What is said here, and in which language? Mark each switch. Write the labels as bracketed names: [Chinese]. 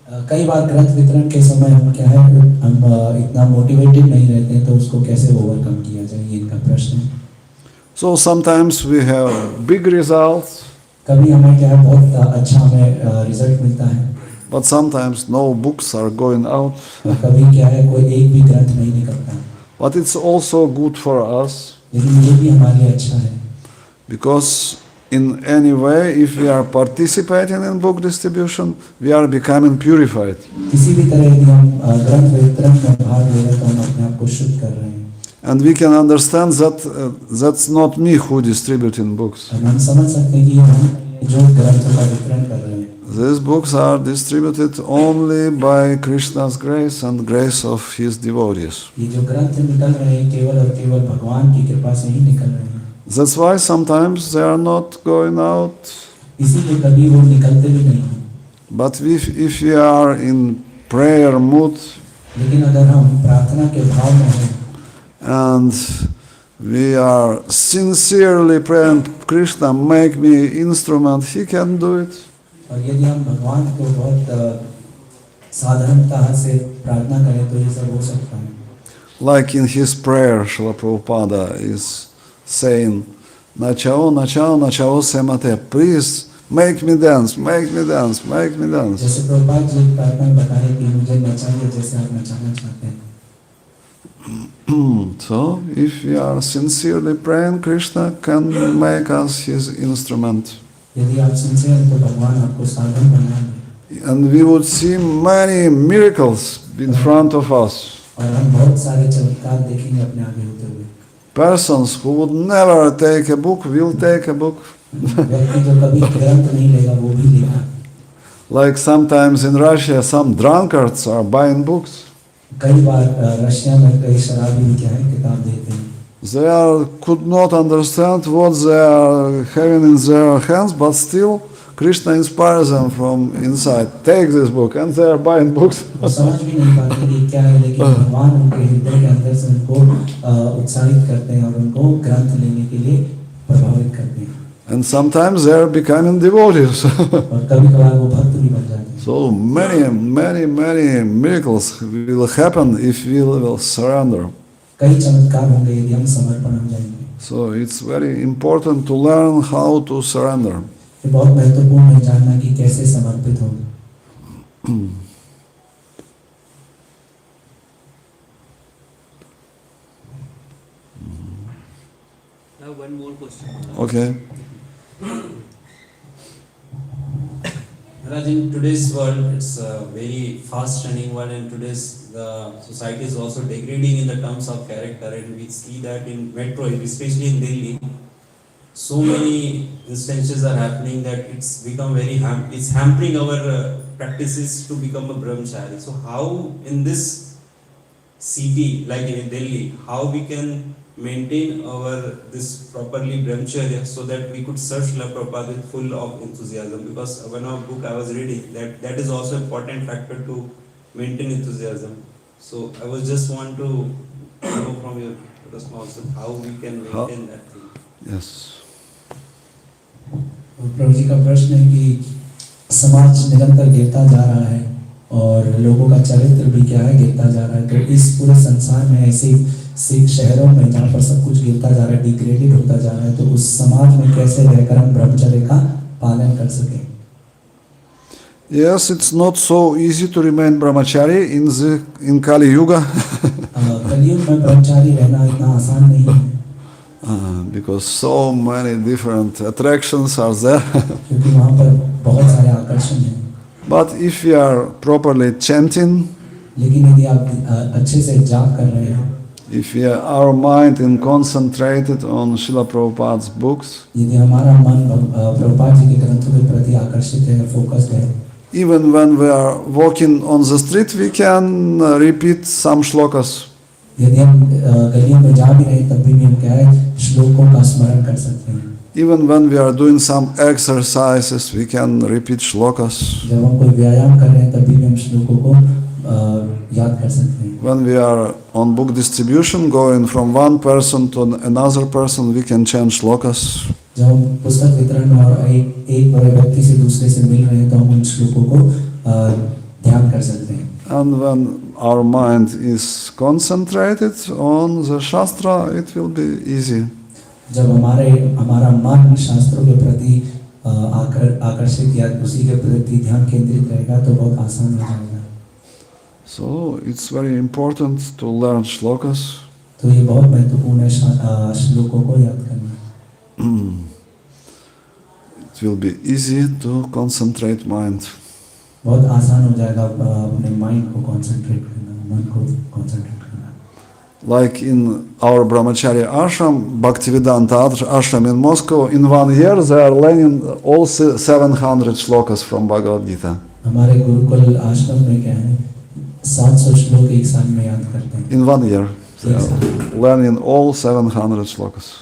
[Hindi] कई बार ग्रंथ वितरण के समय हम क्या है हम इतना मोटिवेटेड नहीं रहते हैं तो उसको कैसे ओवरकम किया जाए, ये इनका प्रश्न है. [English] So sometimes we have big results, [Hindi] कभी हमें क्या है बहुत अच्छा हमें रिजल्ट मिलता है, [English] but sometimes no books are going out. [Hindi] कभी क्या है कोई एक भी ग्रंथ नहीं निकलता. [English] But it's also good for us, [Hindi] लेकिन ये भी हमारे लिए अच्छा है, [English] because in any way, if we are participating in book distribution, we are becoming purified. [Hindi] किसी भी तरह यदि हम ग्रंथ वितरण में भाग ले रहे हैं तो हम अपने आप को शुद्ध कर रहे हैं. [English] And we can understand that that's not me who distributing books. [Hindi] हम समझ सकते हैं कि हम जो ग्रंथों का वितरण कर रहे हैं, [English] These books are distributed only by Krishna's grace and grace of his devotees. [Hindi] ये जो ग्रंथ निकल रहे हैं केवल और केवल भगवान की कृपा से ही निकल रहे हैं. [English] That's why sometimes they are not going out. [Hindi] इसीलिए कभी वो निकलते भी नहीं. [English] But if we are in prayer mood, [Hindi] लेकिन अगर हम प्रार्थना के भाव में हैं [English] and we are sincerely praying, Krishna, make me instrument, he can do it. [Hindi] और यदि हम भगवान को बहुत साधारणतः से प्रार्थना करें तो ये सब हो सकता है. [English] Like in his prayer, Srila Prabhupada is saying, [Bangla] Nachao, Nachao, Nachao Semate, [English] please make me dance, make me dance, make me dance. [Hindi] जैसे प्रभुपाद जी प्रार्थना में बताए कि मुझे नचाइए जैसे आप नचाना चाहते हैं. [English] So, if we are sincerely praying, Krishna can make us his instrument. [Hindi] यदि आप सिंसियर हैं तो भगवान आपको साधन बनाएंगे. [English] And we would see many miracles in front of us. [Hindi] और हम बहुत सारे चमत्कार देखेंगे अपने आगे होते हुए. [English] Persons who would never take a book will take a book. [Hindi] व्यक्ति जो कभी ग्रंथ नहीं लेगा वो भी लेगा. [English] Like sometimes in Russia, some drunkards are buying books. [Hindi] कई बार रशिया में कई शराबी भी क्या है किताब देते हैं. [English] They could not understand what they are having in their hands, but still Krishna inspires them from inside. Take this book, and they are buying books. [Hindi] वो समझ भी नहीं पाते कि क्या है, लेकिन भगवान उनके हृदय के अंदर से उनको उत्साहित करते हैं और उनको ग्रंथ लेने के लिए प्रभावित करते हैं. [English] And sometimes they are becoming devotees. [Hindi] और कभी-कभार वो भक्त भी बन जाते हैं. [English] So many miracles will happen if we will surrender. [Hindi] कई चमत्कार होंगे यदि हम समर्पण हो जाएंगे. [English] So it's very important to learn how to surrender. [Hindi] ये बहुत महत्वपूर्ण है जानना कि कैसे समर्पित हो. [English] I have one more question. Okay. Maharaj, in today's world, it's a very fast-running world, and today's the society is also degrading in the terms of character, and we see that in metro, especially in Delhi, so many instances are happening that it's become very it's hampering our practices to become a brahmachari. So how in this city like in Delhi, how we can maintain our this properly brahmacharya so that we could serve Srila Prabhupada with full of enthusiasm? Because one of book I was reading that is also important factor to maintain enthusiasm. So I was just want to know from your response how we can maintain that thing. Yes. [Hindi] प्रभु जी का प्रश्न है कि समाज निरंतर गिरता जा रहा है और लोगों का चरित्र भी क्या है गिरता जा रहा है. तो इस पूरे संसार में ऐसे शहरों में जहाँ पर सब कुछ गिरता जा रहा है, डिग्रेडेड होता जा रहा है, तो उस समाज में कैसे रहकर हम ब्रह्मचर्य का पालन कर सकें. [English] Yes, it's not so easy to remain brahmachari in Kali Yuga. [Hindi] कलियुग में ब्रह्मचारी रहना इतना आसान नहीं है. [English] Because so many different attractions are there. [Hindi] क्योंकि वहाँ पर बहुत सारे आकर्षण हैं. [English] But if we are properly chanting, [Hindi] लेकिन यदि आप अच्छे से जाप कर रहे हैं, [English] if our mind is concentrated on Srila Prabhupada's books, [Hindi] यदि हमारा मन प्रभुपाद जी के ग्रंथों के प्रति आकर्षित है, फोकस्ड है, [English] even when we are walking on the street, we can repeat some shlokas. [Hindi] यदि हम गलियों में जा भी रहे तब भी हम क्या है श्लोकों का स्मरण कर सकते हैं. [English] Even when we are doing some exercises, we can repeat shlokas. [Hindi] जब हम कोई व्यायाम कर रहे हैं तब भी हम श्लोकों को याद कर सकते हैं. [English] When we are on book distribution, going from one person to another person, we can chant shlokas. [Hindi] जब हम पुस्तक वितरण और एक बड़े व्यक्ति से दूसरे से मिल रहे हैं तो हम उन श्लोकों को ध्यान कर सकते हैं. [English] And when our mind is concentrated on the Shastra, it will be easy. [Hindi] जब हमारा मन शास्त्रों के प्रति आकर्षित या उसी के प्रति ध्यान केंद्रित रहेगा तो बहुत आसान हो जाएगा. [English] So it's very important to learn shlokas. [Hindi] तो ये बहुत महत्वपूर्ण है श्लोकों को याद करना. [English] It will be easy to concentrate mind. [Hindi] बहुत आसान हो जाएगा अपने माइंड को कंसंट्रेट करना, मन को कंसंट्रेट करना. [English] Like in our brahmacharya ashram, Bhaktivedanta ashram in Moscow, in 1 year they are learning all 700 shlokas from Bhagavad Gita. [Hindi] हमारे गुरुकुल आश्रम में क्या है 700 श्लोक एक साल में याद करते हैं. [English] In 1 year they are learning all 700 shlokas.